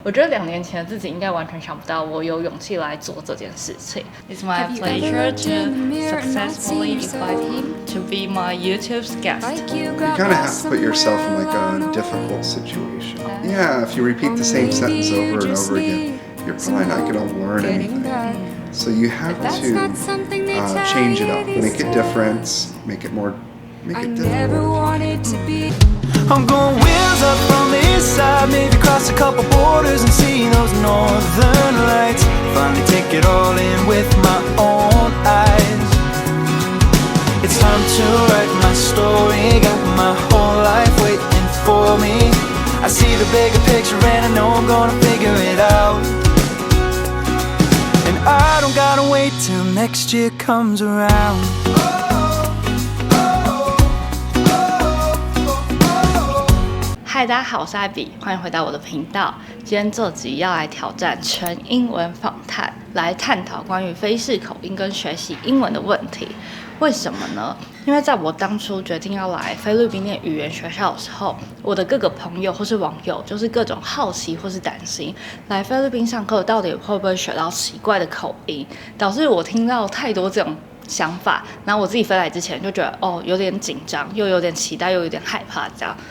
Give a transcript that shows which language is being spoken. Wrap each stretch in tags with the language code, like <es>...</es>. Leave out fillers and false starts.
<zh>我觉得2年前的自己应该完全想不到我有勇气来做这件事情。</zh> <en>It's my pleasure to successfully invite him to be my YouTube's guest. You kind of have to put yourself in like a difficult situation. Yeah, if you repeat the same sentence over and over again, you're probably not going to learn anything. So you have to change it up, make it different, make it difficult. I'm going wheels up from the east side, maybe cross a couple borders and see those northern lights. Finally take it all in with my own eyes. It's time to write my story, got my whole life waiting for me. I see the bigger picture and I know I'm gonna figure it out. And I don't gotta wait till next year comes around.</en> <zh>嗨，大家好，我是艾比，欢迎回到我的频道。今天这集要来挑战全英文访谈，来探讨关于菲式口音跟学习英文的问题。为什么呢？因为在我当初决定要来菲律宾念语言学校的时候，我的各个朋友或是网友就是各种好奇或是担心，来菲律宾上课到底会不会学到奇怪的口音，导致我听到太多这种想法，然后我自己飞来之前就觉得有点紧张，又有点期待，又有点害怕这样。</zh>